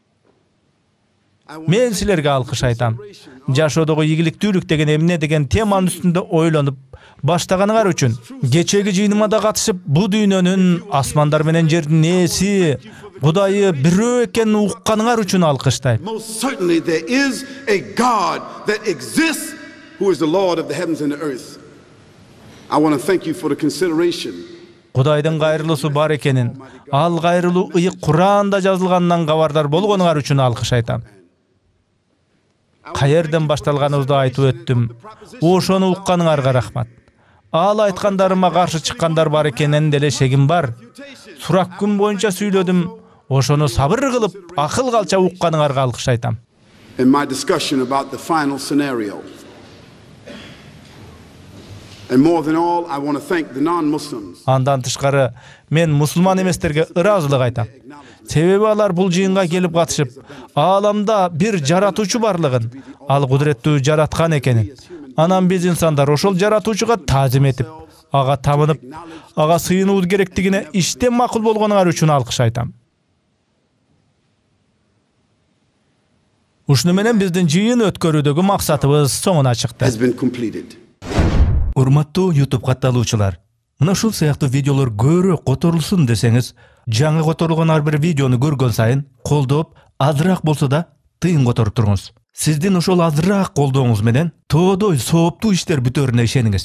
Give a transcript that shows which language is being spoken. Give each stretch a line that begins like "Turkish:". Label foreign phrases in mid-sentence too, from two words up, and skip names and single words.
Kyrgyz: Мен силерге алкыш айтам. Жашоодогу ийгиликтүүлүк деген эмне деген теманын үстүндө ойлонуп баштаганыңар үчүн. Кечеги жыйыныма да катышып, бу дүйнөнүн, асмандар менен жердин ээси, Кудайы бирөө экенин укканыңар үчүн алкыштайм.
English: most certainly there is a God that exists who is the Lord of the heavens and the earth. I want to thank you for the consideration.
Kyrgyz: Кудайдын кайрылуусу бар экенин, ал кайрылуу ыйык Куранда жазылганынан кабардар болгонуңар үчүн алкыш айтам. Каерден башталганыбызды айтып өттүм. Ошону укканыңарга рахмат. Ал айткандарыма каршы чыккандар бар экенин деле шегим бар. Сурак күн боюнча сүйлөдүм. Ошону сабыр кылып, акыл калча укканыңарга алкыш айтам.
English: In my discussion about the final scenario. And more than all, I want to thank the non-Muslims.
Kyrgyz: Андан тышкары, мен мусулман эместерге ыраазылык айтам. Себеби алар бул жыйынга келип катышып, ааламда бир жаратуучу барлыгын, ал кудуреттүү жараткан экенин, анан биз инсандар ошол жаратуучуга таазим этип, ага табынып, ага сыйынуу керектигине иштен макул болгонуңар үчүн алкыш айтам. Ушуну менен биздин жыйын өткөрүүдөгү максатыбыз соңуна чыкты.
English: Has been completed.
Kyrgyz: Урматтуу YouTube катталуучулар, мына ушул сыяктуу видеолор көбүрөөк которулсун десеңиз, жаңы которулган ар бир видеону көргөн сайын колдоп, азыраак болсо да тыйын которуп туруңуз. Сиздин ошол азыраак колдооңуз менен тоодой сооптуу иштер бүтөрүнө ишениңиз.